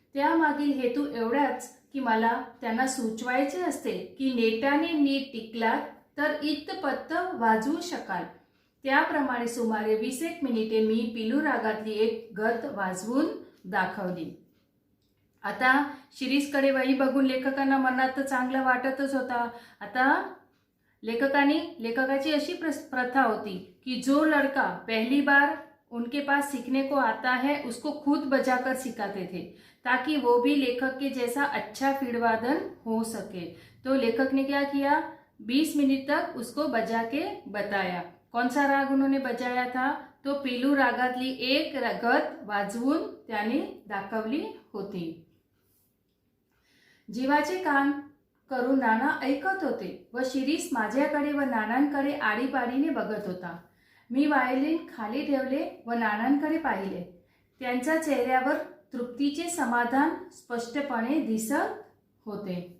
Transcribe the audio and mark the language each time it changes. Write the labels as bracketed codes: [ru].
[mr] त्यामागील हेतू एवढाच की मला त्यांना सुचवायचे असते की नेटाने नीट टिकलात तर इतपत वाजवू शकाल. त्याप्रमाणे सुमारे 20 मिनिटे मी पिलू रागातली एक गत वाजवून दाखवली. आता शिरीषकडे वही बघून लेखकांना मनात तर चांगलं वाटतच होता. आता लेखकाची अशी प्रथा होती [hi] कि जो लड़का पहली बार उनके पास सीखने को आता है उसको खुद बजाकर सिखाते थे, ताकि वो भी लेखक के जैसा अच्छा फीडवादन हो सके. तो लेखक ने क्या किया? 20 मिनट तक उसको बजा के बताया. कौन सा राग उन्होंने बजाया था? [mr] तो पिलू रागातली एक गत वाजवून त्याने दाखवली होती. जीवाचे काम करून नाना ऐकत होते व शिरीष माझ्याकडे व नानांकडे आडीपाडीने बघत होता. मी व्हायोलिन खाली ठेवले व नानांकडे पाहिले. त्यांच्या चेहऱ्यावर तृप्तीचे समाधान स्पष्टपणे दिसत होते.